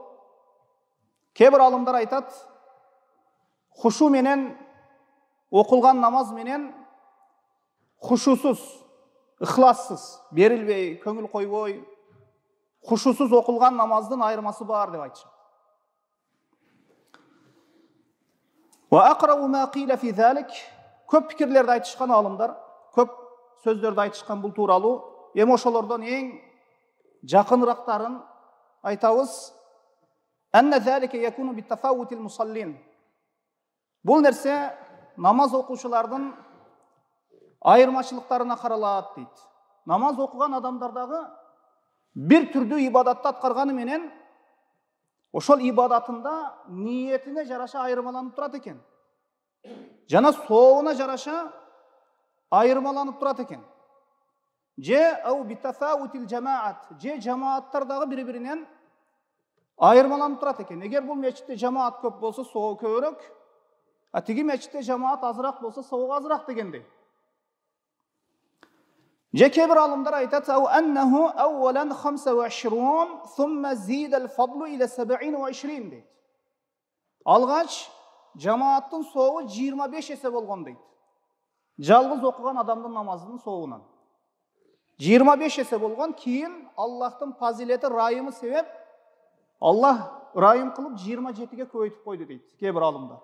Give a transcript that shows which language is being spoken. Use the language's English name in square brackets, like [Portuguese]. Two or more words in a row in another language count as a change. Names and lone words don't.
[Kyrgyz] Кебир алымдар айтат, хушу менен окулган намаз менен хушусуз, ыхлассыз, берилбей, көңүл койбой, хушусуз окулган намаздын айырмасы бар деп айтышат. [Arabic] وأقرب ما قيل في ذلك, [Kyrgyz] көп пикирлерде айтышкан алымдар, көп сөздөрдө айтышкан бул тууралуу эми ошолордон эң жакынырактарын айтабыз. [Arabic] أن ذلك يكون بتفاوت المصلين. [Kyrgyz] Бул нерсе намаз окуучулардын айырмачылыктарына каралат дейт. Намаз окуган адамдардагы бир түрдүү ибадатты аткарганы менен ошол ибадатында ниетине жараша айырмаланып турат экен. Жана сообуна жараша айырмаланып турат экен. Же [Arabic] أو بتفاوت الجماعة, [Kyrgyz] же жамааттардагы бири-биринен айырмаланып турат экен. Эгер бул мечитте жамаат көп болсо сообу көбүрөөк, а тиги мечитте жамаат азыраак болсо сообу азыраак дегендей. Же кээ бир алымдар айтат: [Arabic] "أو أنه أولا 25، ثم زيد الفضل إلى 27" дейт. [Kyrgyz] Алгач жамааттын сообу 25 эсе болгон дейт. Жалгыз окуган адамдын намазынын сообунан 25 эсе болгон, кийин Аллахтын фазилети, райымы себеп Аллах райым кылып 27ге көбөйтүп койду дейт кээ бир алымдар.